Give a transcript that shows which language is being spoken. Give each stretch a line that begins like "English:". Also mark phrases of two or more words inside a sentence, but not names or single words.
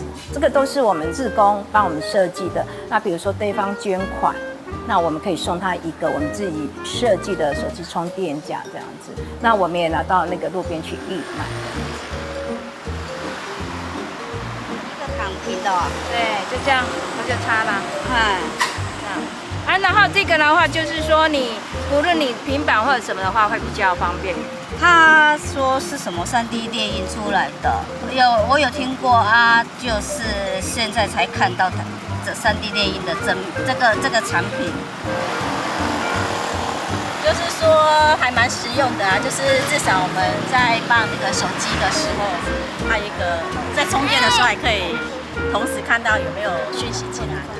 Chinese: 這個都是我們志工幫我們設計的。那比如說對方捐款，那我們可以送他一個我們自己設計的手機充電架，這樣子。那我們也拿到那個路邊去義賣。這個躺平的，對，就這樣，它就插了，然後這個的話就是說你無論你平板或者什麼的話會比較方便。他說是什麼3D 列印出來的，我有聽過啊，就是現在才看到這3D 列印的這個產品。就是说还蛮实用的啊，就是至少我们在放那个手机的时候，它有一个在充电的时候还可以同时看到有没有讯息进来的。